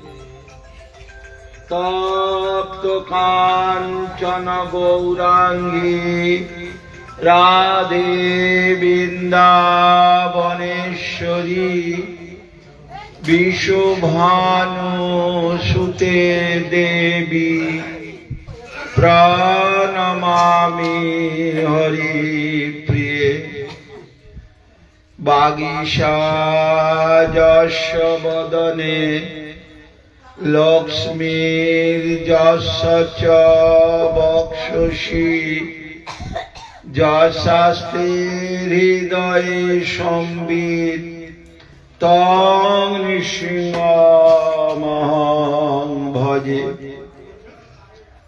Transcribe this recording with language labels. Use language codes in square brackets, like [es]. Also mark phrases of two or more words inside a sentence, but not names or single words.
[sa] তপ্ত কাঞ্চন গৌরাঙ্গী রাধে বৃন্দাবনেশ্বরী বিশ্বভানুসুতে দেবী প্রণমামি হরিপ্রিয়ে। বাগীশাযস্য বদনে লক্ষ্মীর্যস্য চ বক্ষসি যশাস্তে হৃদয়ে সম্বিত তং নৃসিংহমহং ভজে।